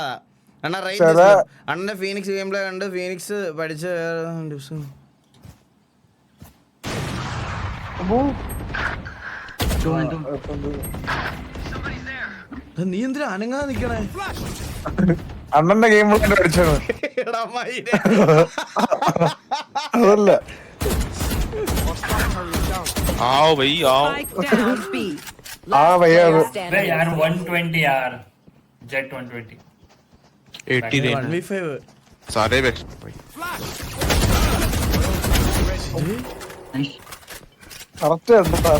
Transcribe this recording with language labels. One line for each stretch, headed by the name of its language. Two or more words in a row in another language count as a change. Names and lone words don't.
Malayalam: അണ്ണാ അണ്ണന്റെ ഫീനിക്സ്
English: game play
Malayalam: കണ്ട് ഫീനിക്സ് പഠിച്ച നീ എന്തിനാ അനങ്ങാതെ നിക്കണേ? അണ്ണന്റെ
English: game play
Malayalam: പഠിച്ചാണ്. അതല്ല
Hindi: आओ भाई आओ. हाँ भैया यार 120 यार जेट 120 80 रेंज सारे बैठ भाई. करेक्ट है.